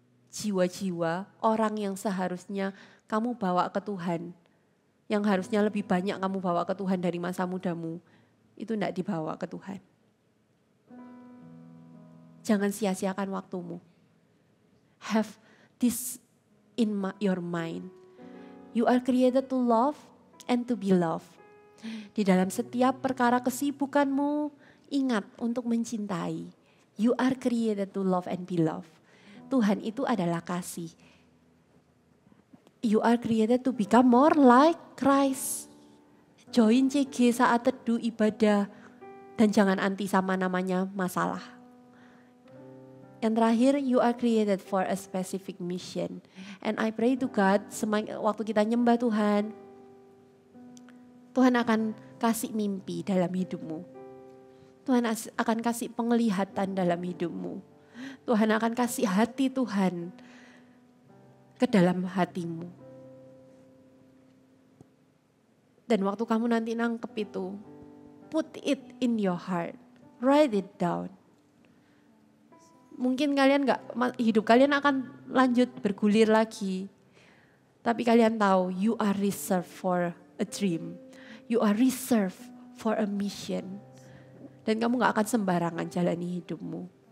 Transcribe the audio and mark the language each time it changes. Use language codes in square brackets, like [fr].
[id] Jiwa-jiwa orang yang seharusnya kamu bawa ke Tuhan. Yang harusnya lebih banyak kamu bawa ke Tuhan dari masa mudamu. Itu tidak dibawa ke Tuhan. Jangan sia-siakan waktumu. [en] Have this in your mind. You are created to love and to be loved. [id] Di dalam setiap perkara kesibukanmu, ingat untuk mencintai. [en] You are created to love and be loved. [id] Tuhan itu adalah kasih. [en] You are created to become more like Christ. [id] Join CG saat teduh ibadah dan jangan anti sama namanya masalah. Yang terakhir, [en] you are created for a specific mission. And I pray to God, [id] waktu kita nyembah Tuhan, Tuhan akan kasih mimpi dalam hidupmu. Tuhan akan kasih penglihatan dalam hidupmu. Tuhan akan kasih hati Tuhan ke dalam hatimu. Dan waktu kamu nanti nangkep itu, [en] put it in your heart, write it down. [id] Mungkin hidup kalian akan lanjut bergulir lagi. Tapi kalian tahu, [en] you are reserved for a dream. You are reserved for a mission. [id] Dan kamu gak akan sembarangan jalani hidupmu.